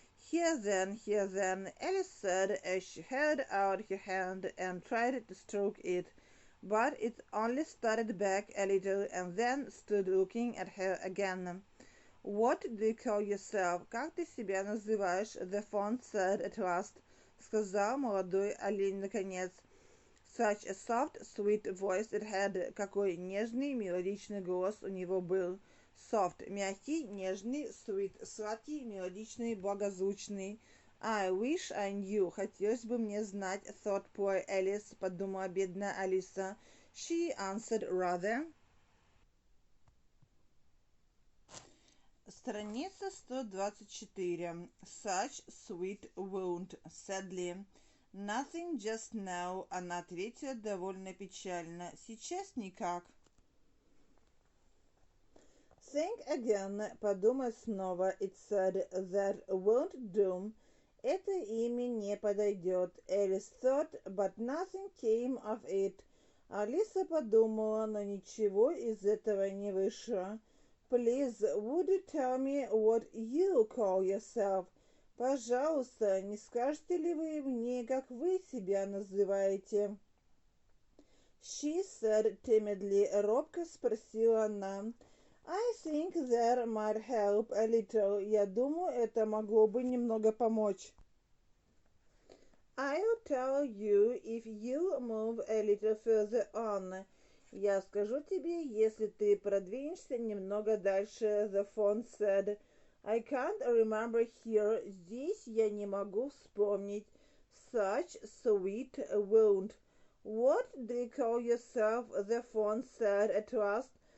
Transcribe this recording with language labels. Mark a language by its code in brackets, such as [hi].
[en] Here then, Alice said as she held out her hand and tried to stroke it. But it only started back a little and then stood looking at her again. What do you call yourself? [ru] Как ты себя называешь? [en] The fawn said at last. [ru] Сказал молодой олень наконец. [en] Such a soft, sweet voice it had. [ru] Какой нежный, мелодичный голос у него был. Soft, мягкий, нежный, sweet, сладкий, мелодичный, благозвучный. [en] I wish I knew. [ru] Хотелось бы мне знать, [en] thought poor Alice, [ru] подумала бедная Алиса. [en] She answered rather. [ru] Страница 124. [en] Such sweet wound, sadly. Nothing just now. [ru] Она ответила довольно печально. Сейчас никак. [en] Think again. [ru] Подумай снова. [en] It said that won't do. [ru] Это имя не подойдет. [en] Alice thought, but nothing came of it. [ru] Алиса подумала, но ничего из этого не вышло. [en] Please, would you tell me what you call yourself? [ru] Пожалуйста, не скажете ли вы мне, как вы себя называете? [en] She said timidly, [ru] робко спросила она. [en] I think that might help a little. [ru] Я думаю, это могло бы немного помочь. [en] I'll tell you if you move a little further on. [ru] Я скажу тебе, если ты продвинешься немного дальше, [en] the fawn said. I can't remember here. [ru] Здесь я не могу вспомнить. [en] Such sweet wound. What do you call yourself? The fawn said at last.